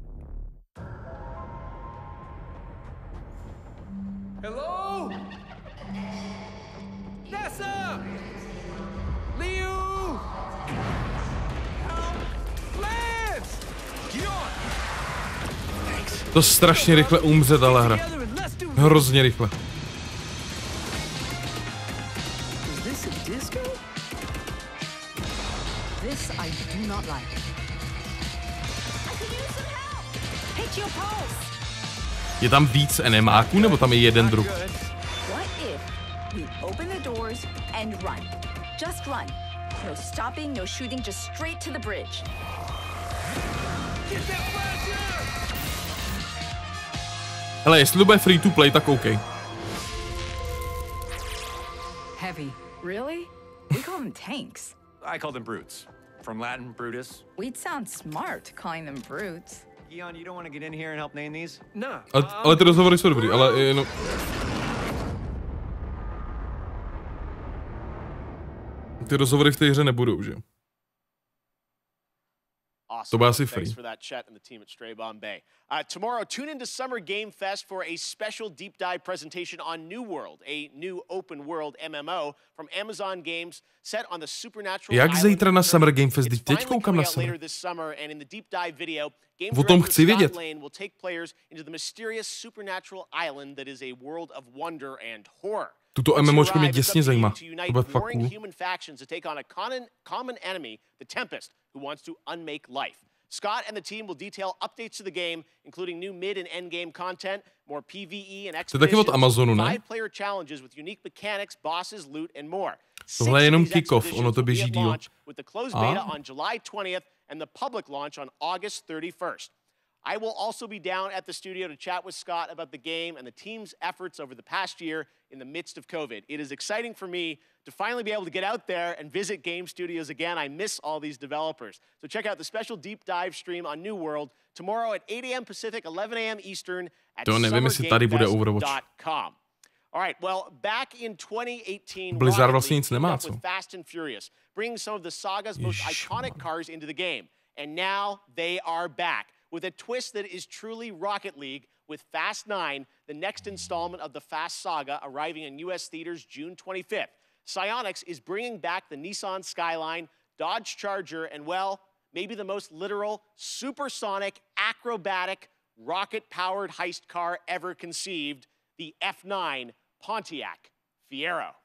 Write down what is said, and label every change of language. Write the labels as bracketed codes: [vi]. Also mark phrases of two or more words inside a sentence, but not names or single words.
[en] Hello? NASA! Liu! Help! Lance! Get on! [cs] To strašně rychle umře ta hra. Hrozně rychle. Je tam víc enemáků, nebo tam je jeden druh? Hele, jestli to bude [en] free to play, [cs] tak OK. [en] Heavy. Really? We call them tanks. I call them brutes. From Latin, Brutus. We'd sound smart calling them brutes. Eon, you don't want to get in here and help name these? No. [cs] Ale ty rozhovory jsou dobrý, ale jenom... Ty rozhovory v té hře nebudou, že? [en] Awesome. Thanks for that chat and the team at Stray Bombay. Tomorrow, tune into Summer Game Fest for a special deep dive presentation on New World, a new open world MMO from Amazon Games set on the supernatural [cs] Jak zítra na Summer Game Fest? Teď koukám na Summer. O tom chci vědět. [en] Will take players into the mysterious supernatural island that is a world of wonder and horror. [cs] Tuto MMOčko mě děsně zajímá. To bude fakt cool. [en] Scott and the team will detail updates to the game, including new mid and end game content, more PvE and expeditions, 5-player challenges with unique mechanics, bosses, loot, and more. [cs] Tohle je jenom kick-off, ono to běží díl. [en] With the closed beta on July 20th and the public launch on August 31st. I will also be down at the studio to chat with Scott about the game and the team's efforts over the past year in the midst of COVID. It is exciting for me to finally be able to get out there and visit game studios again. I miss all these developers. So check out the special deep dive stream on New World tomorrow at 8 a.m. Pacific, 11 a.m. Eastern at summergamefest.com. All right, well, back in 2018, [cs] Blizzard vlastně nic nemá, co? [en] Fast and Furious, bringing some of the saga's most iconic cars into the game. And now they are back with a twist that is truly Rocket League with Fast 9, the next installment of the Fast saga, arriving in U.S. theaters June 25th. Psyonix is bringing back the Nissan Skyline, Dodge Charger, and, well, maybe the most literal, supersonic, acrobatic, rocket-powered heist car ever conceived, the F9 Pontiac Fiero.